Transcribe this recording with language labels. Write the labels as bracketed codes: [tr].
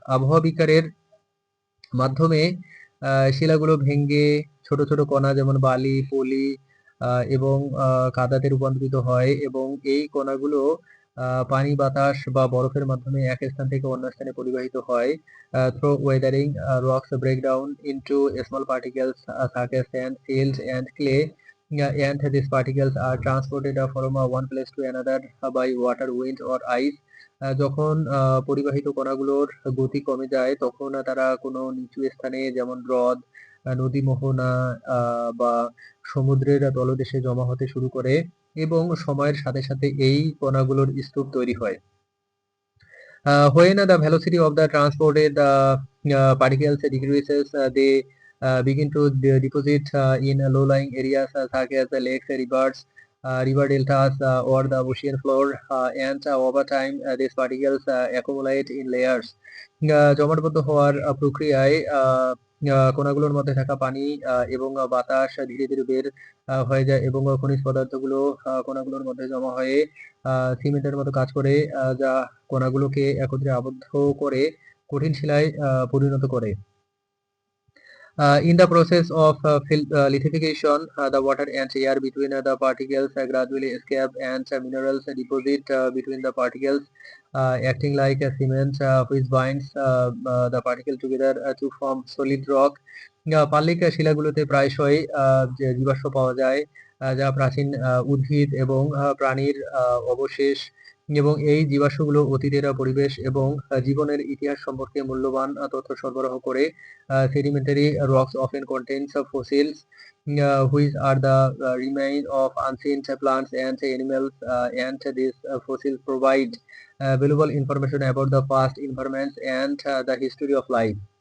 [bn] আবহাওয়া বিকারের মাধ্যমে শিলাগুলো ভেঙে ছোট ছোট কণা যেমন বালি, পলি এবং কাদাতে রূপান্তরিত হয় এবং এই কণাগুলো পানি, বাতাস বা বরফের মাধ্যমে এক স্থান থেকে অন্য স্থানে পরিবাহিত হয়। [en] Through weathering, rocks break down into small particles such as sand, silt and clay, and these particles are transported from one place to another by water, wind or ice. [bn] যখন পরিবাহিত কণাগুলোর গতি কমে যায় তখন তারা কোনো নিচু স্থানে যেমন হ্রদ, নদী, মোহনা বা সমুদ্রের তলদেশে জমা হতে শুরু করে এবং সময়ের সাথে সাথে এই কণাগুলোর স্তূপ তৈরি হয়। [en] When the velocity of the transported particles decreases, they begin to deposit in low-lying areas such as the lakes, rivers, river deltas, or the ocean floor, and over time these particles accumulate in layers. [bn] জমাটবদ্ধ হওয়ার প্রক্রিয়ায় কণাগুলোর মধ্যে থাকা পানি এবং বাতাস ধীরে ধীরে বের হয়ে যায় এবং খনিজ পদার্থগুলো কণাগুলোর মধ্যে জমা হয়ে সিমেন্টের মতো কাজ করে, যা কণাগুলোকে একত্রে আবদ্ধ করে কঠিন শিলায় পরিণত করে। [en] In the process of lithification, the water and air between the particles gradually escape and minerals deposit between the particles, acting like a cement which binds the particle together to form solid rock. [bn] পাললিক শিলাগুলোতে প্রায়শই জীবাশ্ম পাওয়া যায়, যা প্রাচীন উদ্ভিদ এবং প্রাণীর অবশেষ, এবং এই জীবাশ্মগুলো অতীতের পরিবেশ এবং জীবনের ইতিহাস সম্পর্কে মূল্যবান তথ্য সরবরাহ করে। [en] Sedimentary rocks often contains fossils, which are the remains of ancient plants and animals, and these fossils provide valuable information about the past environments and the history of life.